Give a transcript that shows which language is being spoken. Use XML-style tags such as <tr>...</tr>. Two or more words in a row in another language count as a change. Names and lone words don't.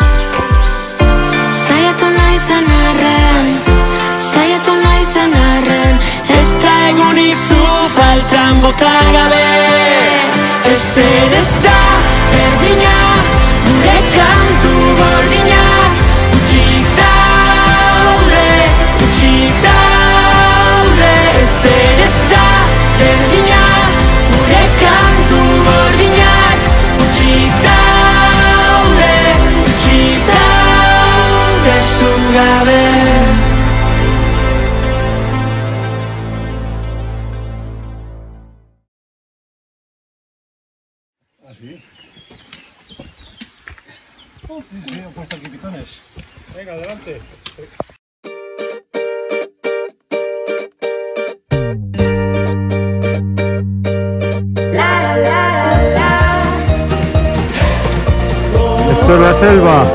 <eu>Esta egunik zu faltan bota gabe, ezer ez da berdina, gure kantu gordinak, utxik daude, ezer ez da berdina, gure kantu gordinak, utxik daude, zu gabe.</eu> <es>Sí, he puesto aquí pitones. Venga, adelante. Esto es la selva.</es>